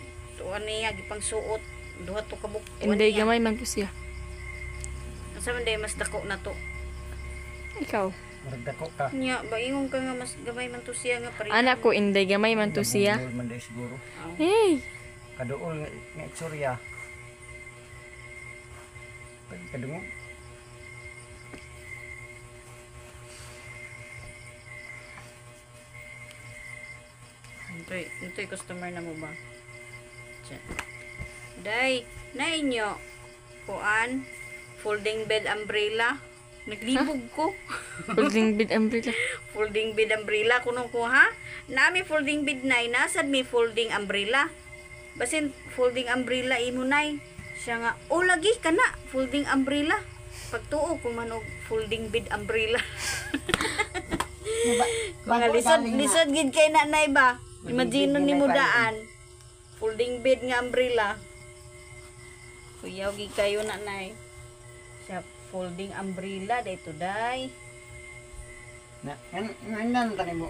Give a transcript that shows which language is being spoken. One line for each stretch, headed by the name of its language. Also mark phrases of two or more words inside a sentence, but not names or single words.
Cebuano: Tuan niya gipang suot duha to kabuk. Inday gamay man to siya. Asa man day mas dako na to. Ikaw. Murag dako ka. Nya baingon ka nga mas gamay man to siya nga pare. Anak ko inday gamay man to siya. Kadungol man day siguro. Hey. Kaduol nga Surya. Kadungol. Ito customer na mo ba? Diyan. Day, na inyo.
English: Kuan, folding bed umbrella.
Cebuano: Naglibog ko.
English: Folding bed umbrella. Folding bed umbrella
Cebuano: kuno ko ha. Nami
English: folding bed
Cebuano: nay, nasad mi
English: folding umbrella.
Cebuano: Basin
English: folding umbrella
Cebuano: imo nay. Siya nga, oh lagi ka na,
English: folding umbrella.
Cebuano: Pagtuo ko manog
English: folding bed umbrella.
Cebuano: Mga lisod gid kay nanay ba? Imagine ni mo daan.
English: Folding bed nga umbrella.
Cebuano: Kuyaw gid kayo nanay. Siya
English: folding umbrella
Cebuano: dito day. Nan tani mo.